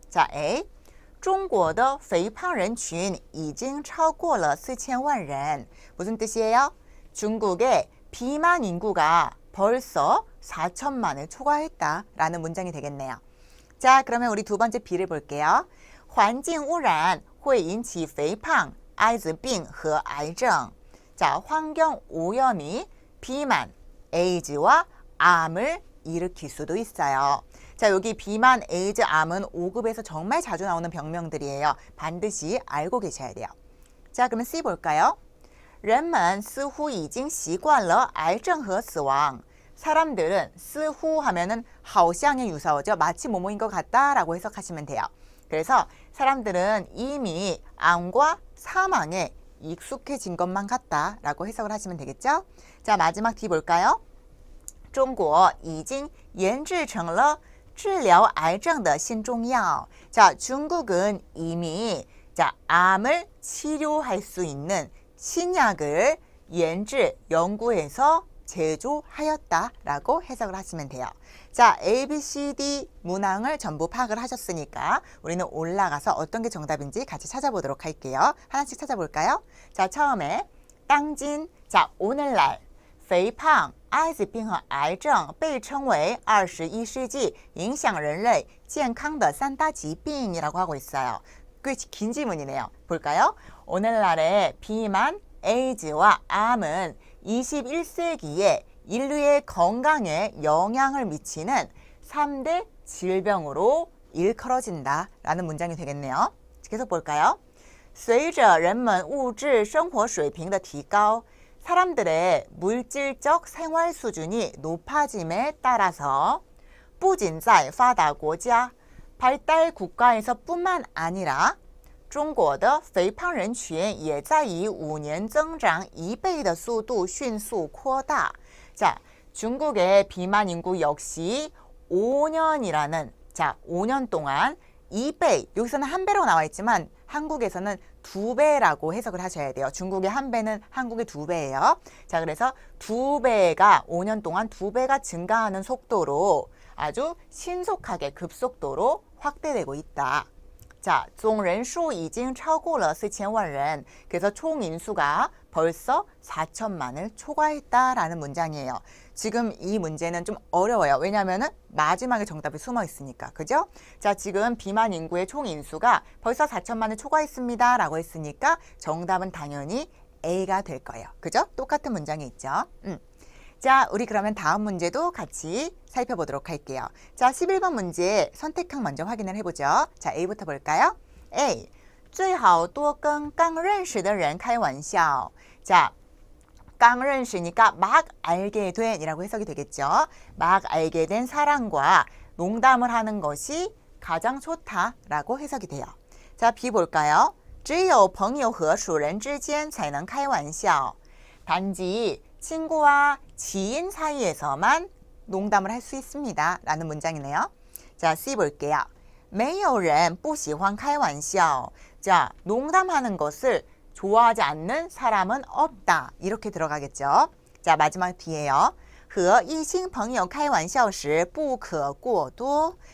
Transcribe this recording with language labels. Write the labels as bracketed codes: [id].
[zh] 자, A. 中国的肥胖人群已经超过了4000万人. [ko] 무슨 뜻이에요? 중국의 비만 인구가 벌써 4천만을 초과했다라는 문장이 되겠네요. 자, 그러면 우리 두 번째 B를 볼게요. [zh] 环境污染会引起肥胖、艾滋病和癌症. [ko] 자, 환경 오염이 비만, 에이즈와 암을 일으킬 수도 있어요. 자, 여기 비만, 에이즈, 암은 5급에서 정말 자주 나오는 병명들이에요. 반드시 알고 계셔야 돼요. 자, 그러면 C 볼까요? [zh] 人们似乎已经习惯了癌症和死亡. [ko] 사람들은 似乎 하면은 好像의 유사어죠. 마치 뭐뭐인 것 같다라고 해석하시면 돼요. 그래서 사람들은 이미 암과 사망에 익숙해진 것만 같다라고 해석을 하시면 되겠죠. 자, 마지막 D 볼까요? [zh] 中国已经研制成了治疗癌症的新中药. [ko] 자, 중국은 이미 자, 암을 치료할 수 있는 신약을研制, 연구해서 제조하였다라고 해석을 하시면 돼요. 자, A, B, C, D 문항을 전부 파악을 하셨으니까 우리는 올라가서 어떤 게 정답인지 같이 찾아보도록 할게요. 하나씩 찾아볼까요? 자, 처음에 당진, 자, 오늘날 [zh] 肥胖、艾滋病和癌症被称为21世纪影响人类健康的3大疾病 [ko] 이라고 하고 있어요. 꽤 긴 지문이네요. 볼까요? 오늘날의 비만, 에이즈와 암은 21세기에 인류의 건강에 영향을 미치는 3대 질병으로 일컬어진다 라는 문장이 되겠네요. 계속 볼까요? [zh] 随着人们物质生活水平的提高 [ko] 사람들의 물질적 생활 수준이 높아짐에 따라서 [zh] 不仅在发达国家 [ko] 발달 국가에서 뿐만 아니라 [zh] 中国的肥胖人群也在以5年增长1倍的速度迅速扩大. [ko] 자, 중국의 비만 인구 역시 5년이라는 5년 동안 2배, 여기서는 한 배라고 나와 있지만 한국에서는 2배라고 해석을 하셔야 돼요. 중국의 한 배는 한국의 2배예요. 자, 그래서 2배가 5년 동안 2배가 증가하는 속도로 아주 신속하게 급속도로 확대되고 있다. [zh] 자, 总人数已经超过了4000万人. [ko] 그래서 총 인수가 벌써 4천만을 초과했다라는 문장이에요. 지금 이 문제는 좀 어려워요. 왜냐하면 마지막에 정답이 숨어 있으니까. 그죠? 자, 지금 비만 인구의 총 인수가 벌써 4천만을 초과했습니다. 라고 했으니까 정답은 당연히 A가 될 거예요. 그죠? 똑같은 문장이 있죠. 자, 우리 그러면 다음 문제도 같이 살펴보도록 할게요. 자, 11번 문제 선택항 먼저 확인을 해보죠. 자, A부터 볼까요? A. [zh] 最好多跟刚认识的人开玩笑. [ko] 자, 刚认识니까 막 알게 된 이라고 해석이 되겠죠. 막 알게 된 사람과 농담을 하는 것이 가장 좋다라고 해석이 돼요. 자, B 볼까요? [zh] 只有朋友和熟人之间才能开玩笑. [ko] 단지 친구와 지인 사이에서만 농담을 할 수 있습니다. 라는 문장이네요. 자, C 볼게요. [zh] 没有人不喜欢开玩笑. [ko] 자, 농담하는 것을 좋아하지 않는 사람은 없다. 이렇게 들어가겠죠. 자, 마지막 D예요. [zh] 和异性朋友开玩笑时不可过多.